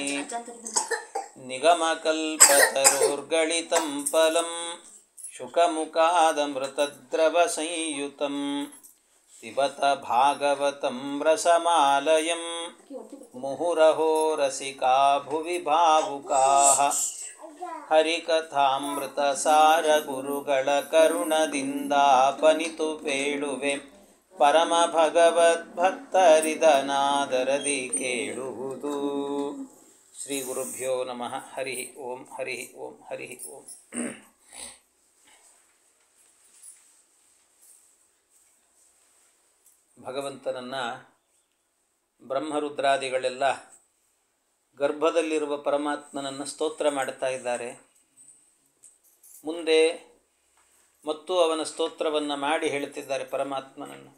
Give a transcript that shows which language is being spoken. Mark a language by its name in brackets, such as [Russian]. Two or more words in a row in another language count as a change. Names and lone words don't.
[Sanskrit] ನಿಗಮಕಲ್ಪತರೋರ್ಗಳಿತಂ ಫಲಂ ಶುಕಮುಖಾದಮೃತದ್ರವಸಂಯುತಂ ಪಿಬತ ಭಾಗವತಂ ರಸಮಾಲಯಂ ಮುಹುರಹೋ ರಸಿಕಾ ಭುವಿ ಭಾವುಕಾಃ [Kannada] ಹರಿಕಥಾಮೃತಸಾರ ಗುರುಗಳ ಕರುಣದಿಂದಾಪನಿತು ಪೇಳುವೆ ಪರಮ ಭಗವದ್ಭಕ್ತರಿದನಾದರದಿ ಕೇಳುವುದು. [Sanskrit] ಶ್ರೀ ಗುರುಭ್ಯೋ ನಮಃ. ಹರಿ ಓಂ ಹರಿ ಓಂ ಹರಿ ಓಂ. [Kannada] ಭಗವಂತನನ್ನು ಬ್ರಹ್ಮರುದ್ರಾದಿಗಳೆಲ್ಲ ಗರ್ಭದಲ್ಲಿರುವ ಪರಮಾತ್ಮನನ್ನು ಸ್ತೋತ್ರ ಮಾಡ್ತಾ ಇದ್ದಾರೆ. ಮುಂದೆ ಮತ್ತು ಅವನ ಸ್ತೋತ್ರವನ್ನು ಮಾಡಿ ಹೇಳುತ್ತಿದ್ದಾರೆ ಪರಮಾತ್ಮನನ್ನು.